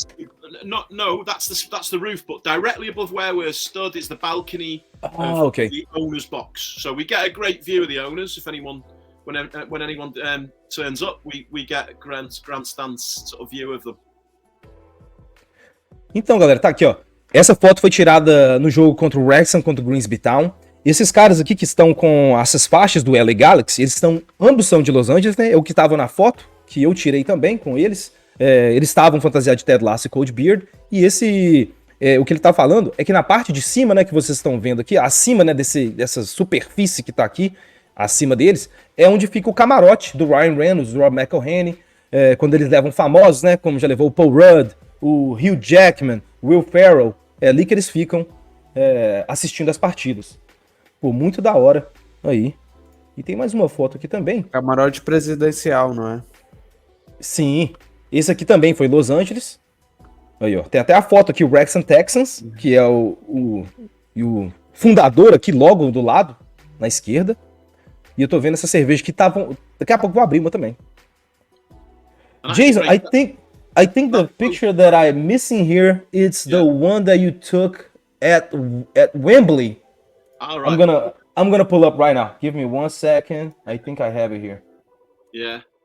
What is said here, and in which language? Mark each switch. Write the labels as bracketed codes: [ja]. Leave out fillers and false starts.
[en] there, no, that's the roof. But directly above where we're stood is the balcony of okay. the owner's box. So we get a great view of the owners. If anyone, when anyone turns up, we get a grandstand sort of view of them. [pt] Então, galera, tá aqui, ó. Essa foto foi tirada no jogo contra o Wrexham, contra o Grimsby Town. E esses caras aqui que estão com essas faixas do LA Galaxy, ambos são de Los Angeles, né? O que tava na foto, que eu tirei também com eles. Eles estavam fantasiados de Ted Lasso e Cold Beard. E o que ele tá falando é que na parte de cima, né, que vocês estão vendo aqui, acima, né, dessa superfície que tá aqui, acima deles, é onde fica o camarote do Ryan Reynolds, do Rob McElhenney, quando eles levam famosos, né, como já levou o Paul Rudd, o Hugh Jackman, Will Ferrell, é ali que eles ficam assistindo as partidas. Pô, muito da hora aí. E tem mais uma foto aqui também. Camarote presidencial, não é? Sim, esse aqui também foi Los Angeles. Aí, ó, tem até a foto aqui, o Wrexham Texans, que é o fundador aqui logo do lado, na esquerda. E eu tô vendo essa cerveja que estavam... Daqui a pouco eu vou abrir uma também. [en] Jason, I think the picture that I'm missing here is the one that you took at Wembley. All right. I'm gonna pull up right now. Give me 1 second. I think I have it here. Yeah.